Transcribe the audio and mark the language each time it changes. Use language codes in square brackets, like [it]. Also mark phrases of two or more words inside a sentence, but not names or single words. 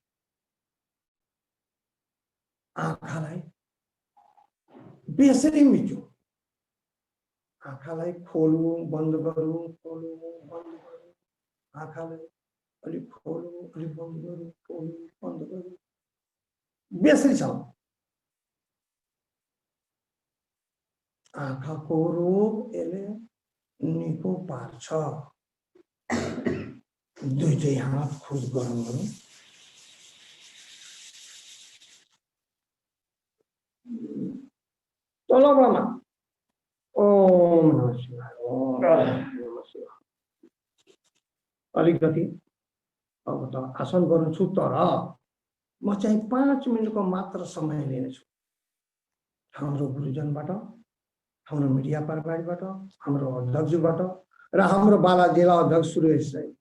[ne] आँखालाई बेसरी मिच्यौँ, आँखालाई खोलौँ बन्द गरौँ, खोलौँ बन्द गरौँ, आँखालाई अलिक खोलौँ अलिक बन्द गरौँ, खोलौँ बन्द गरौँ। बेसरी छ आँखाको रोग यसले निको पार्छ दुईटै हात खुद गरम गरौँ तलबामा [sa] ओम नमः शिवाय ओम नमः शिवाय [ne] अलिकति अब त आसन गर्नु छु तर म चाहिँ 5 मिनेटको मात्र समय लिनेछु हाम्रो गुरुजनबाट हाम्रो मिडिया प्रभारीबाट हाम्रो अध्यक्षबाट र हाम्रो बाला जिल्ला अध्यक्ष सुरेश